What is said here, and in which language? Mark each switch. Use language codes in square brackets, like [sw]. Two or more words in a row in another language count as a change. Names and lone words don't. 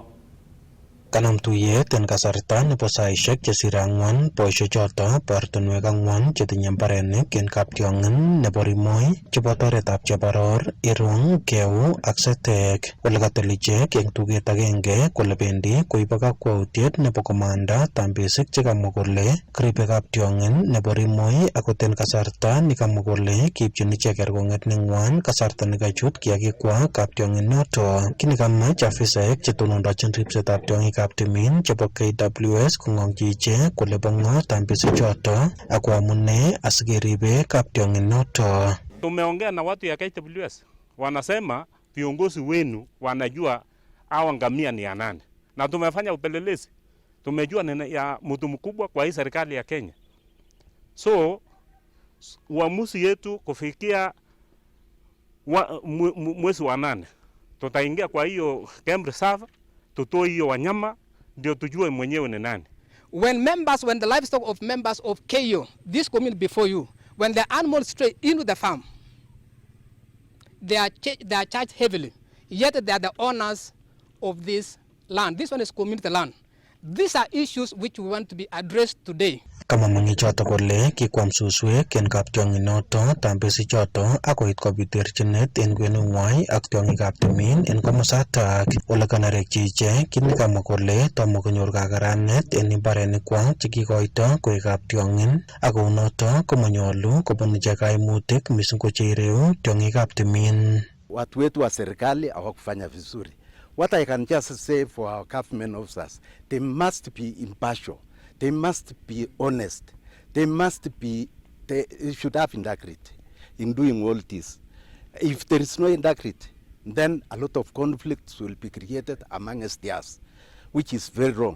[kln] Kanam tuyet en kasarta nebo saisiek chesire 4 boisiechoto bo ortinwek 4 chetinye mbarenik en kaptiong'in nebo Rimoi chebo oretab Chebaror, Irong, Keu ak Setek ole katel ichek eng tuget agenge kole bendi koibe kakwautiet nebo komanda tambesik chekamwa kole kribe kaptiong'in nebo Rimoi akot en kasarta nekamwa kole kiipchin ichek kerkong'et neng'wan kasarta nekachut kiagikwak kaptiong'in noto. Kini kamach afisaek chetonondochin ripsetab tiong'ik tyong'ikab timin chebo KWS kong'ong'chi ichek kole bo ng'o tambisichoto ako amune asikeribe kaptiong'inoto. [sw] Tumeongea na watu ya KWS, wanasema viongozi wenu wanajua hawa ngamia ni ya nani, na tumefanya upelelezi, tumejua ni ya mtu mkubwa kwa hii serikali ya Kenya. So uamuzi yetu kufikia mwezi wa 8 tutaingia kwa hiyo [en] game reserve, [sw] tutoe hiyo wanyama ndio tujue mwenyewe ni nani. [en] When the livestock of members of KO, this community before you, when the animals stray into the farm, they are charged heavily. Yet they are the owners of this land. This one is community land. These are issues which we want to be addressed today. [kln] Kama mang'ichoto kole kikwam suswek en kaptiong'inoto tambisichoto akoit kobit terchinet en kwenung'wai ak tiong'ikab timin en komosatak. Ole kanerekchi ichek kit nekamwa kole tomo konyor kakaranet en imbarenikwak chekikoito koek kaptiong'in ak kounoto komanyolu kobun ichek kaimutik mising ko cheireu tiong'ikab timin. [sw] Watu wetu wa serikali hawakufanya vizuri. [en] What I can just say for our government officers, they must be impartial. They must be honest. They should have integrity in doing all this. If there is no integrity, then a lot of conflicts will be created amongst us, which is very wrong.